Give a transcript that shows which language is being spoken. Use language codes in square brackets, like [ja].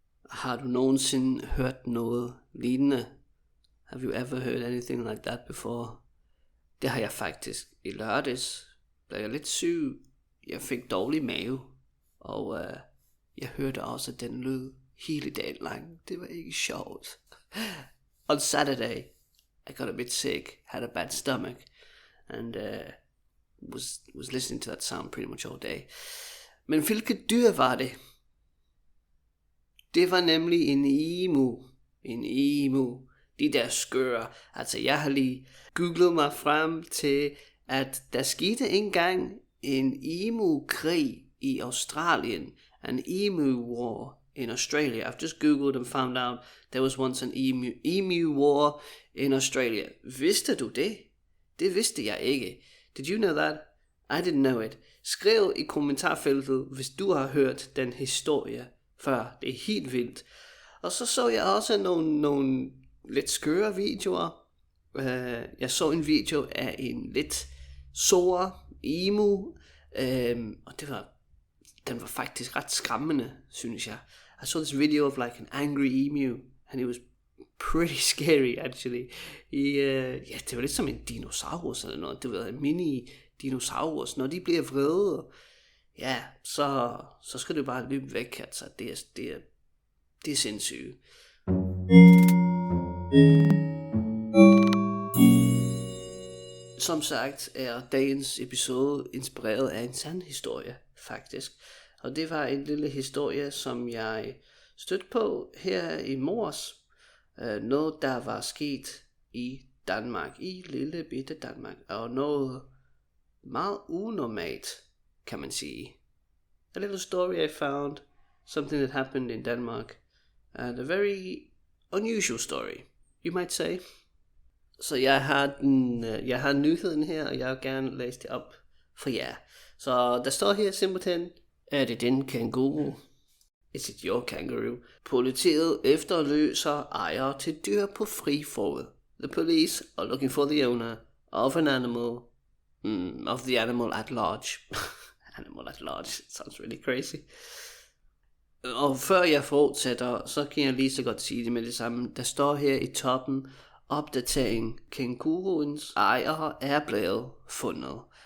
[da] Har du nogensinde hørt noget lignende? [en] Have you ever heard anything like that before? [da] Det har jeg faktisk. I lørdags blev jeg lidt syg. Jeg fik dårlig mave. Og jeg hørte også den lyd hele dagen lang. Det var ikke sjovt. [en] On Saturday, I got a bit sick, had a bad stomach, and was listening to that sound pretty much all day. [da] Men hvilket dyr var det? Det var nemlig en emu. En emu. De der skøre. Altså, jeg har lige googlet mig frem til, at der skete engang en emu-krig i Australien. [en] An emu war in Australia. I've just googled and found out there was once an emu war in Australia. [da] Vidste du det? Det vidste jeg ikke. [en] Did you know that? I didn't know it. [da] Skriv i kommentarfeltet, hvis du har hørt den historie før. Det er helt vildt. Og så jeg også nogle lidt skøre videoer. Jeg så en video af en lidt sore emu. Og den var faktisk ret skræmmende, synes jeg. [en] I saw this video of like an angry emu, and it was pretty scary actually. [da] Det var lidt som en dinosaurus eller noget. Det var en mini dinosaurus. Når de bliver vrede, ja, så skal du bare løbe væk. Altså, det er sindssygt. Som sagt er dagens episode inspireret af en sand historie, faktisk. Og det var en lille historie, som jeg stødte på her i morges. Noget, der var sket i Danmark, i lille bitte Danmark. Og noget meget unormalt, kan man sige. [en] A little story I found, something that happened in Denmark, and a very unusual story, you might say. [da] Så jeg har nyheden her, og jeg vil gerne læse det op for jer. Så der står her simpelthen, er det din Kangaroo? [en] Is it your Kangaroo? [da] Politiet efterløser ejer til dyr på fri fod. [en] The police are looking for the owner of an animal, of the animal at large. Animal at large, it sounds really crazy. [da] Og før jeg fortsætter, så kan jeg lige så godt sige det med det samme. Der står her i toppen, opdatering, Kangarooens ejer er blevet fundet.